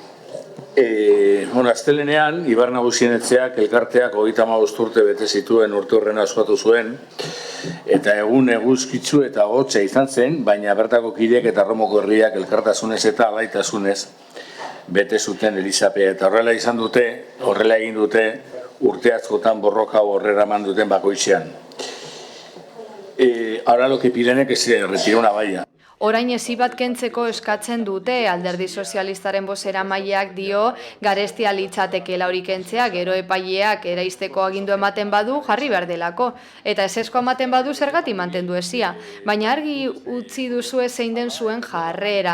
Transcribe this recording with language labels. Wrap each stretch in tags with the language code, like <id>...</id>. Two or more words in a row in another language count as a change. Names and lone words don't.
<eu>Astelenean, Ibar Nagusienetzeak elkarteak 35 urte bete zituen urte horrena ospatu zuen, eta egun eguzkitzu eta hotza izan zen, baina bertako kideek eta Romoko herriak elkartasunez eta alaitasunez bete zuten Elizapea, eta horrela egin dute urte askotan borroka horrera eman duten bakoitzean.</eu> <es>Ahora lo que piden es que se retire una valla.</es> <eu>Orain ezi bat kentzeko eskatzen dute, Alderdi Sozialistaren bozeramaileak dio garestia litzatekeela hori kentzea, gero epaileak eraisteko agindu ematen badu jarri behar delako, eta ezezko ematen badu zergatik mantendu ezia. Baina argi utzi duzue zein den zuen jarrera.</eu>